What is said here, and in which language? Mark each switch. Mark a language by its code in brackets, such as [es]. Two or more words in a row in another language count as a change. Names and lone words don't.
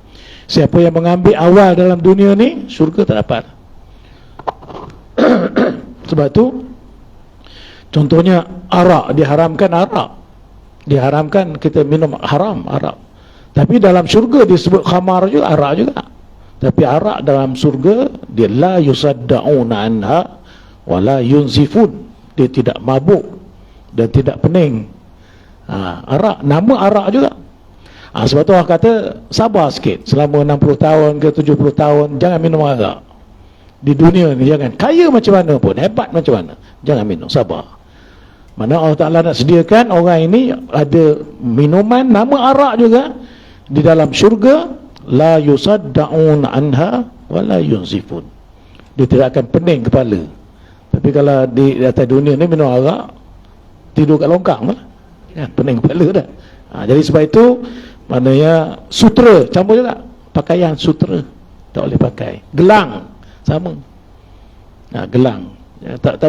[ms] Siapa yang mengambil awal dalam dunia ni, syurga tak dapat. Sebab tu contohnya arak diharamkan, diharamkan kita minum haram arak. Tapi dalam syurga disebut khamar juga, arak juga. Tapi arak dalam syurga dia [ar] لا يصدعون عنها ولا ينزفون. [ms] Dia tidak mabuk dan tidak pening. Arak, nama arak juga. Sebab tu orang kata sabar sikit, selama 60 tahun ke 70 tahun jangan minum arak. Di dunia ni jangan, kaya macam mana pun, hebat macam mana, jangan minum, sabar. Mana Allah Ta'ala nak sediakan orang ini ada minuman nama arak juga di dalam syurga, [ar] لا يصدعون عنها ولا ينزفون. [ms] Dia tidak akan pening kepala. Tapi kalau di atas dunia ni minum arak, tidur kat longkang lah, ya, pening kepala dah. Jadi sebab itu maknanya sutera campur juga, pakaian sutera tak boleh pakai. Gelang sama, gelang, ya, tak perlu pakai lah.